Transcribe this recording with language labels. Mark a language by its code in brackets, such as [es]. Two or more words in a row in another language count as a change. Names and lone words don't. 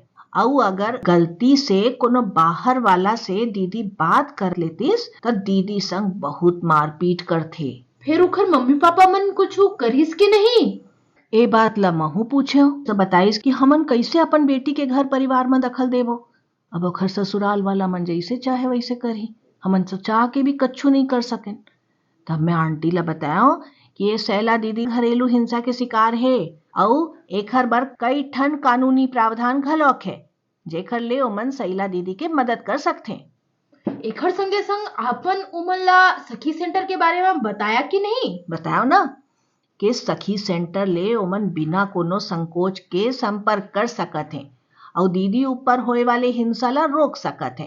[hne] और अगर गलती से कोनो बाहर वाला से दीदी बात कर लेतिस तो दीदी संग बहुत मारपीट करथे। फिर उखर मम्मी पापा मन कुछ करिस के नहीं? ए बात ला महू पूछे तो बताइस कि हमन कैसे अपन बेटी के घर परिवार में दखल देवो। अब ओखर ससुराल वाला मन जैसे चाहे वैसे करही, हमन तो चाह के भी कच्छू नहीं कर सकें। तब मैं आंटी ला बताया कि ये सैला दीदी घरेलू हिंसा के शिकार है और एखर बर कई ठन कानूनी प्रावधान घलौक है जेखर ले ओमन सैला दीदी के मदद कर सकथे। एखर संगे संग आपन उमन ला सखी सेंटर के बारे में बताया कि नहीं? बताओ ना कि सखी सेंटर ले ओमन बिना कोनो संकोच के संपर्क कर सकत हैं और दीदी ऊपर होए वाले हिंसा ला रोक सकत है।